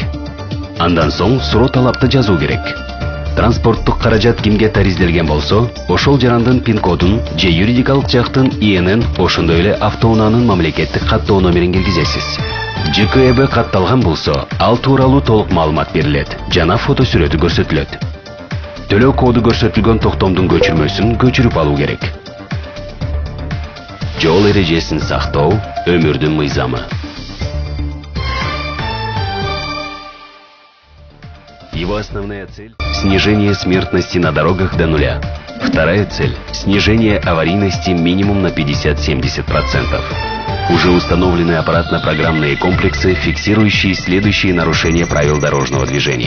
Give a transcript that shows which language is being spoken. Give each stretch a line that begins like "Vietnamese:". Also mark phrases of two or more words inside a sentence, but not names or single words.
Kyrgyz: Андан соң суроо талапты жазуу керек. Транспорттук каражат кимге таризделген болсо, ошол жарандын пин-кодун же юридикалык жактын ИНН, ошондой эле автоунаанын мамлекеттик каттоо номерин киргизесиз. ЖКБ катталган болсо, ал тууралуу толук маалымат берилет жана фото сүрөтү көрсөтүлөт. Төлөө коду көрсөтүлгөн токтомдун көчүрмөсүн көчүрүп алуу керек. Жол эрежесин сактоо өмүрдүн мыйзамы.
Russian: Его основная цель – снижение смертности на дорогах до нуля. Вторая цель – снижение аварийности минимум на 50-70%. Уже установлены аппаратно-программные комплексы, фиксирующие следующие нарушения правил дорожного движения.